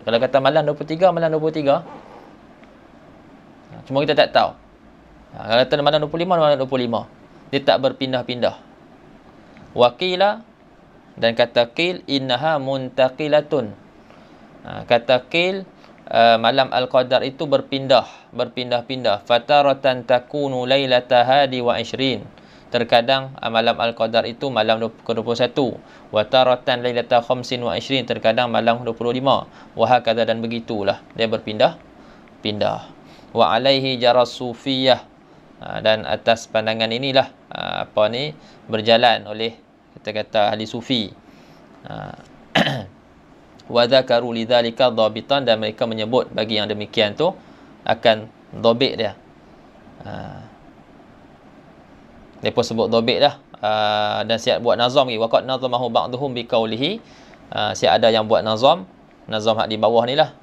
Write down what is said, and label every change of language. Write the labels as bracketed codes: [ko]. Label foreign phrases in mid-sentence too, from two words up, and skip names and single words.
[ms] Kalau kata malam 23, malam 23. Cuma kita tak tahu. Kalau kata malam 25, malam 25. Dia tak berpindah-pindah. Waqila, dan kata qil, [ar] إنها منتقلة. [ms] Kata qil, malam Al-Qadar itu berpindah-pindah. [ar] فتارة تكون ليلة حادي وعشرين. [ms] Terkadang malam Al-Qadar itu malam ke-21. [ar] وتارة ليلة خامس وعشرين. [ms] Terkadang malam 25. [ar] وهكذا, [ms] dan begitulah. Dia berpindah-pindah. [ar] وعليه جرى الصوفية. [ms] Dan atas pandangan inilah berjalan oleh kita kata ahli sufi. [ar] وذكروا لذلك ضابطا, [ms] dan mereka menyebut bagi yang demikian tu akan dhabit dia. Depa sebut dhabit dah. Dan siap buat nazam lagi. [ar] وقد نظمه بعضهم بقوله. [ms] Siap ada yang buat nazam hak di bawah ni lah.